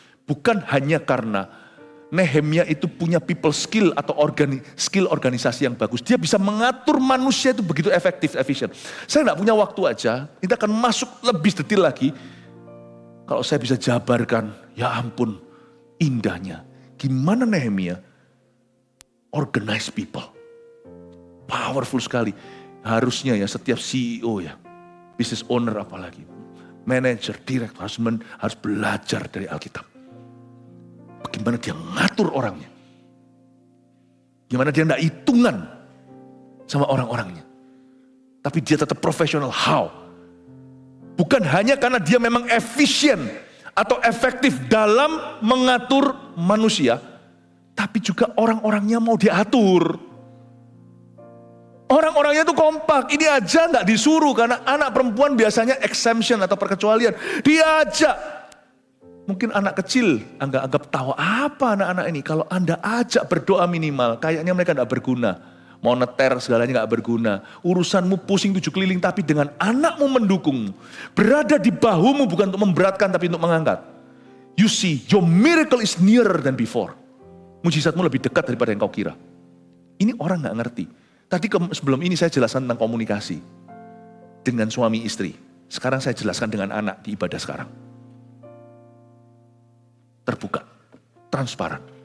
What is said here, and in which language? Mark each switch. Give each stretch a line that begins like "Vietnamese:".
Indonesian: Bukan hanya karena Nehemia itu punya people skill atau skill organisasi yang bagus. Dia bisa mengatur manusia itu begitu efektif, efisien. Saya gak punya waktu aja, kita akan masuk lebih detail lagi. Kalau saya bisa jabarkan, ya ampun, indahnya. Gimana Nehemia
English: organize people.
Indonesian: Powerful sekali. Harusnya ya setiap CEO ya, business owner apalagi, manager, direktur harus belajar dari Alkitab. Bagaimana dia ngatur orangnya. Gimana dia tidak hitungan sama orang-orangnya. Tapi dia tetap profesional.
English: How?
Indonesian: Bukan hanya karena dia memang efisien atau efektif dalam mengatur manusia. Tapi juga orang-orangnya mau diatur. Orang-orangnya itu kompak. Ini aja nggak disuruh karena anak perempuan biasanya exemption atau perkecualian. Diajak. Mungkin anak kecil anggap tahu apa anak-anak ini. Kalau Anda ajak berdoa minimal, kayaknya mereka tidak berguna. Mau neter segalanya gak berguna. Urusanmu pusing 7 keliling tapi dengan anakmu mendukungmu. Berada di bahumu bukan untuk memberatkan tapi untuk mengangkat.
English: You see, your miracle is nearer than before.
Indonesian: Mujizatmu lebih dekat daripada yang kau kira. Ini orang gak ngerti. Tadi sebelum ini saya jelaskan tentang komunikasi. Dengan suami istri. Sekarang saya jelaskan dengan anak di ibadah sekarang. Terbuka, transparan.